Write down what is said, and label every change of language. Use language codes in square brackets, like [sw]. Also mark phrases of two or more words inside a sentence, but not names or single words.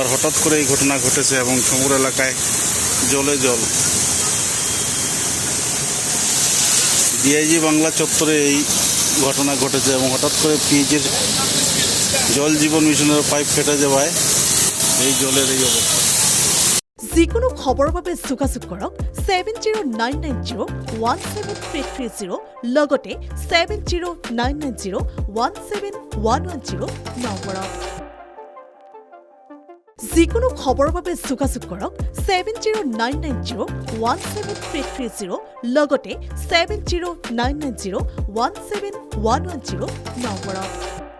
[bn] হঠাৎ করে এই ঘটনা ঘটেছে এবং সমগ্র এলাকায় জলে জল। ডিআইজি বাংলা চত্বরে এই ঘটনা ঘটেছে এবং হঠাৎ করে পিএইচের জল জীবন মিশনের পাইপ ফেটে যাওয়ায় এই জলের এই অবস্থা। [as] যিকোনো খবৰৰ বাবে যোগাযোগ কৰক 7099017330 লগতে 7099017110 নম্বৰত। যিকোনো খবৰৰ বাবে যোগাযোগ কৰক 7099017330 লগতে 7099017110 নম্বৰত।